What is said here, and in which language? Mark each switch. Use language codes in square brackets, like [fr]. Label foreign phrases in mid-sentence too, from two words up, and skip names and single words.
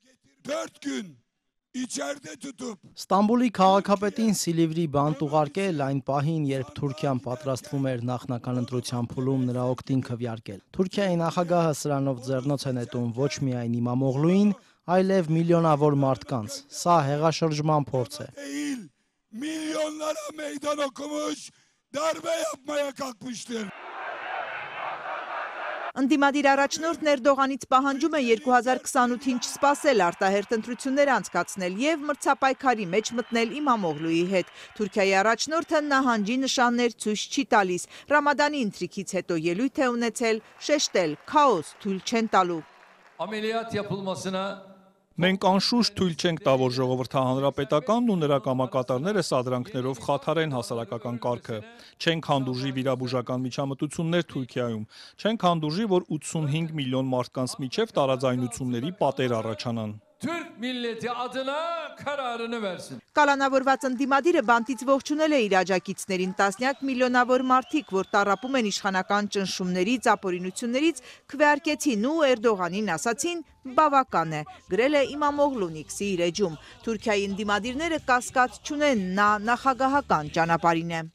[hy] Ստամբուլի քաղաքապետին Սիլիվրի բանտ ուղարկել այն պահին, երբ Թուրքիան պատրաստվում էր նախնական ընտրության փուլում նրա օգտին քվեարկել։ Թուրքիայի նախագահը սրանով ձեռնոց է նետում ոչ միայն Իմամօղլուին, այլև միլիոնավոր մարդկանց։ Սա հեղաշրջման փորձ է։ [tr] Milyonlara meydan okumuş, darbe yapmaya kalkmıştır. [hy] Ընդդիմադիր առաջնորդն Էրդողանից պահանջում է 2028-ին չսպասել արտահերթ ընտրություններ անցկացնել եւ մրցապայքարի մեջ մտնել Իմամօղլուի հետ։ Թուրքիայի առաջնորդը նահանջի նշաններ ցույց չի տալիս։ Ռամադանի ընթրիքից հետո ելույթ է ունեցել շեշտել քաոս թույլ չեն տալու։ [tr] Ameliyat yapılmasına [hy] Մենք անշուշտ թույլ չենք տա, որ ժողովրդահանրապետականն ու նրա կամակատարները սադրանքներով խաթարեն հասարակական կարգը։ Չենք հանդուրժի վիրաբուժական միջամտություններ Թուրքիայում։ Չենք հանդուրժի, որ 85 միլիոն մարդկանց միջև տարաձայնությունների պատեր առաջանան։ [tr] Türk milleti adına kararını versin. [hy] Կալանավորված ընդդիմադիրը բանտից ողջունել է իր աջակիցներին, տասնյակ միլիոնավոր մարդիկ, որ տառապում են իշխանական ճնշումներից, ապօրինություններից, քվեարկեցին ու Էրդողանին ասացին բավական է, գրել է Իմամօղլուն X-ի իր էջում։ Թուրքիայի ընդդիմադիրները կասկած չունեն, նա նախագահական ճանապարհին է։